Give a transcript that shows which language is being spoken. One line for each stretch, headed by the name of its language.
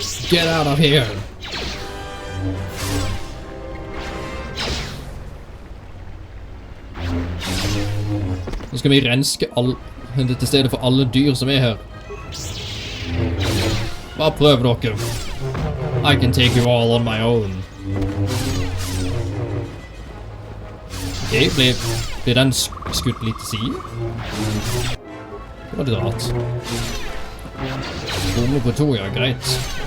English: Get out of here!
Norwegian: Nå skal vi renske til stedet for alle dyr som er her. Bare prøv dere.
English: I can take you all on my own.
Norwegian: Ok, blir den skutt litt til siden? Det var litt rart. Bomme på to, ja, greit.